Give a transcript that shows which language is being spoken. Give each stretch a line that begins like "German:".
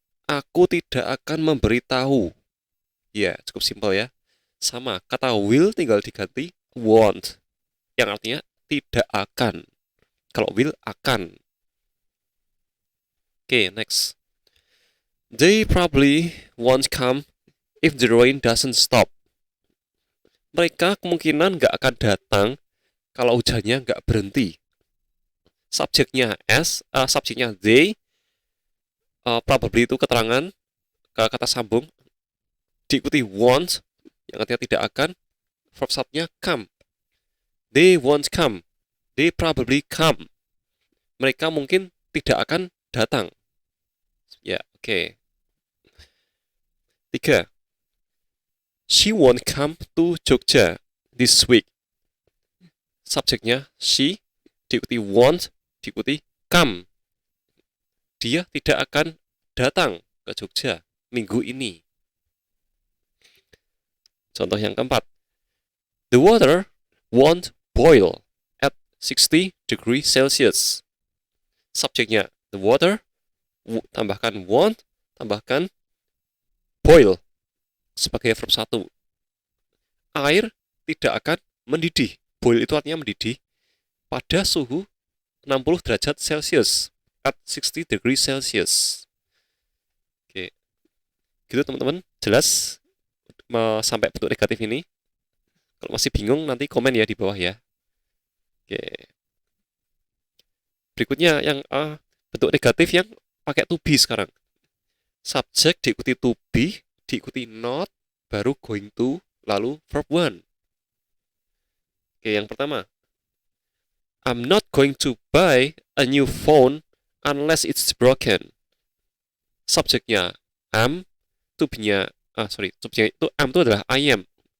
Indonesian: Aku tidak akan memberitahu. Ya, cukup simpel ya. Sama, kata will tinggal diganti won't. Yang artinya tidak akan. Kalau will, akan. Oke, next.
English: They probably won't come if the rain doesn't stop.
Indonesian: Mereka kemungkinan nggak akan datang kalau hujannya nggak berhenti. Subjeknya subjeknya they, probably itu keterangan kata sambung, diikuti won't, yang artinya tidak akan, verb subnya come.
English: They won't come. They probably come.
Indonesian: Mereka mungkin tidak akan datang. Ya, oke. 3.
English: She won't come to Jogja this week.
Indonesian: Subjeknya she, diikuti won't, diikuti come. Dia tidak akan datang ke Jogja minggu ini. Contoh yang keempat.
English: The water won't boil at 60 degrees Celsius.
Indonesian: Subjeknya the water, tambahkan won't, tambahkan boil sebagai verb 1. Air tidak akan mendidih. Boil itu artinya mendidih pada suhu 60 derajat Celcius
English: at 60 degrees Celsius.
Indonesian: Oke. Gitu teman-teman, jelas sampai bentuk negatif ini. Kalau masih bingung nanti komen ya di bawah ya. Oke. Berikutnya yang bentuk negatif yang pakai to be sekarang. Subjek diikuti to be, diikuti not, baru going to, lalu verb 1. Oke, yang pertama.
English: I'm not going to buy a new phone unless it's broken.
Indonesian: Subjeknya am, to be-nya subjeknya itu am itu adalah I am.